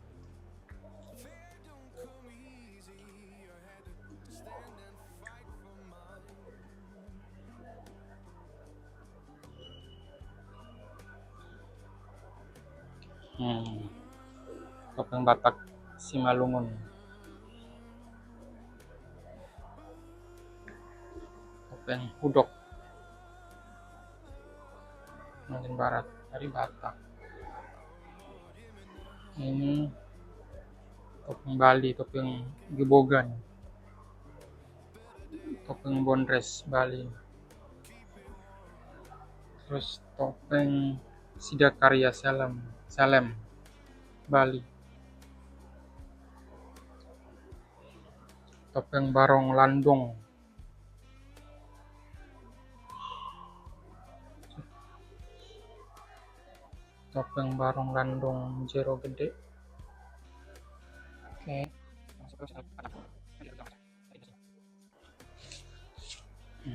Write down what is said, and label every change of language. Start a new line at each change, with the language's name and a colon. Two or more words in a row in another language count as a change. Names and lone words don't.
Indonesian: Topeng Batak Simalungun. Topeng Hudok Kalimantan Barat dari Batak. Ini topeng Bali, topeng Gebogan, topeng Bondres Bali. Terus topeng Sidakarya Salem Bali. Topeng Barong Landung. Topeng Barong Landung Jero Gede. Oke.